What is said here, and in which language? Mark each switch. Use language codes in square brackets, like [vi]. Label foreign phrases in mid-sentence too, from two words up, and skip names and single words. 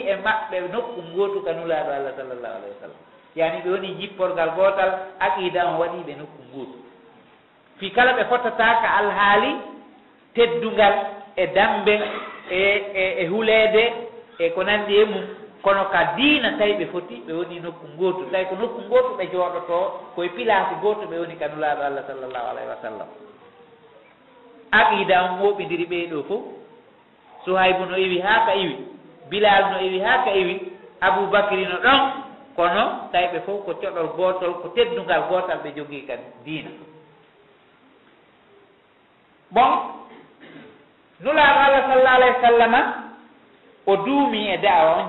[ff] e maɓɓe nokku gootu ka nulaaɗo Allah [ar] صلى الله عليه وسلم [ff] yani ɓe woni jipporgal gootal aqida on waɗiɓe nokku gootu fi kala ɓe fotataka alhaali teddungal e dambe e huleede e ko nandi e mum kono ka diina tawi ɓe foti ɓe woni nokku gootu tawi ko nokku gootu ɓe jooɗoto koye pilasi gootu ɓe woni ka nulaaɗo Allah [ar] صلى الله عليه وسلم [ff] aqida on moɓidiri ɓeɗo fof Suhaybu no iwi haa ka iwi Bilal no iwi haa ka iwi Aboubacry no ɗon kono tawi ɓe fof ko coɗol gootol ko teddungal gootal ɓe jogii ka diina bon nulaaɗo Allah [ar] صلى الله عليه وسلم [ff] o duumi e da'wa on